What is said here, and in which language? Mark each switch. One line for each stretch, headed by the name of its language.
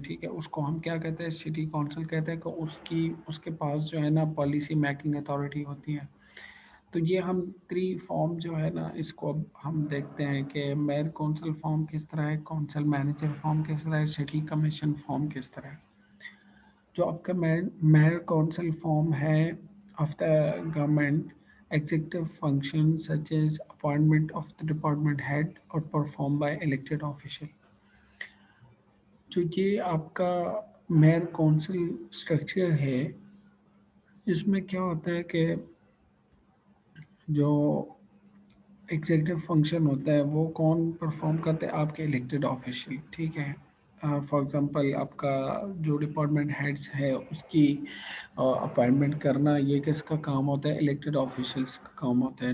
Hindi: ठीक है, उसको हम क्या कहते हैं, सिटी काउंसिल कहते हैं कि उसके पास जो है ना पॉलिसी मेकिंग अथॉरिटी होती है। तो ये हम थ्री फॉर्म जो है ना इसको अब हम देखते हैं कि मेयर काउंसिल फॉर्म किस तरह है, काउंसिल मैनेजर फॉर्म किस तरह है, सिटी कमीशन फॉर्म किस तरह है। जो आपका मेयर काउंसिल फॉर्म है of the government,
English: executive functions such as appointment of the department head or performed by elected official.
Hindi: जो ये आपका मेयर काउंसिल स्ट्रक्चर है, इसमें क्या होता है कि जो एग्जीक्यूटिव फंक्शन होता है वो कौन परफॉर्म करते हैं, आपके इलेक्टेड ऑफिशियल। ठीक है, फॉर एग्जांपल आपका जो डिपार्टमेंट हेड्स है उसकी अपॉइंटमेंट करना, ये किसका काम होता है, इलेक्टेड ऑफिशियल्स का काम होता है।